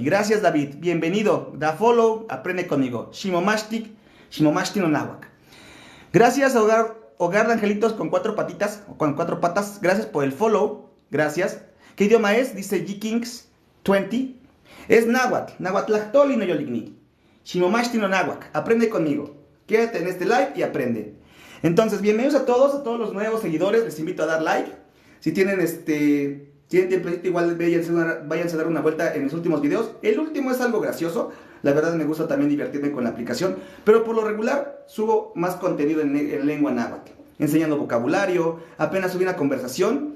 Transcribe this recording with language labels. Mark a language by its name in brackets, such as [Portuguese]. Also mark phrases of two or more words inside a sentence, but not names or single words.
[Spanish] Gracias, David, bienvenido. Da follow, aprende conmigo. [Nahuatl languages] Shimomashtik no náhuatl. [Spanish] Gracias, hogar de angelitos con 4 patitas, o con 4 patas. Gracias por el follow, gracias. ¿Qué idioma es? Dice G-Kings. 20 es náhuatl, [Nahuatl languages] náhuatlactoli no yoligni. Shimomashti no náhuatl, [Spanish] aprende conmigo. Quédate en este live y aprende. Entonces, bienvenidos a todos los nuevos seguidores, les invito a dar like. Si tienen tiempecito, igual váyanse a dar una vuelta en mis últimos videos. El último es algo gracioso, la verdad me gusta también divertirme con la aplicación, pero por lo regular subo más contenido en lengua náhuatl, enseñando vocabulario, apenas subí una conversación.